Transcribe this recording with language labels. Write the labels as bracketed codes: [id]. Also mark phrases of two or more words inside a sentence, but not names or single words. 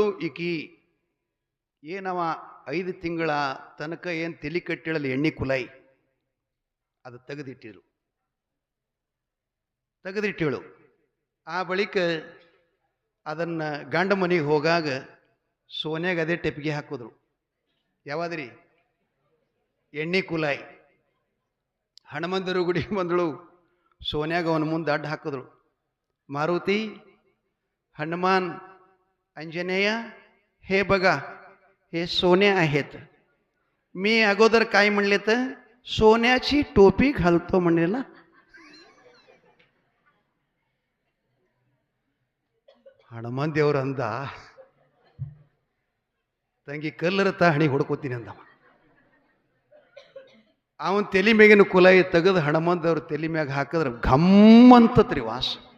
[kn] ಈಕಿ ಏನವ 5 ತಿಂಗಳ ತನಕ ಏನು ತಲೆ ಕಟ್ಟಿಳಲ್ಲ ಎಣ್ಣೆ ಕುಲಾಯಿ, ಅದು ತೆಗೆದಿಟ್ಟಿಳು. ಆ ಬಳಿಕ ಅದನ್ನು ಗಂಡ ಮನೆಗೆ ಹೋಗಾಗ ಸೋನ್ಯಾಗ ಅದೇ ಟೆಪ್ಪಿಗೆ ಹಾಕಿದ್ರು. ಯಾವಾದ್ರಿ? ಎಣ್ಣೆ ಕುಲಾಯಿ. ಹನುಮಂತರ ಗುಡಿಗೆ ಬಂದಳು. ಸೋನ್ಯಾಗ ಅವನ ಮುಂದೆ ಅಡ್ಡ ಹಾಕಿದ್ರು. [mr] मारुती, हनुमान, अंजनेय, हे बघा हे सोने आहेत. मी अगोदर काय म्हणले तर सोन्याची टोपी घालतो म्हणले ना. [kn] ಹನುಮಾನ್ ದೇವ್ರು ಅಂದ, ತಂಗಿ ಕಲ್ಲರ ಹಣಿ ಹೊಡ್ಕೋತೀನಿ ಅಂದವ. ಅವನ ತಲೆ ಮ್ಯಾಗಿನ ಕುಲಾಯಿ ತೆಗೆದು ಹನುಮಾನ್ ದೇವ್ರ ತಲೆ ಮ್ಯಾಗ ಹಾಕಿದ್ರೆ ಘಮ್ಮಂತತ್ರಿ ವಾಸ.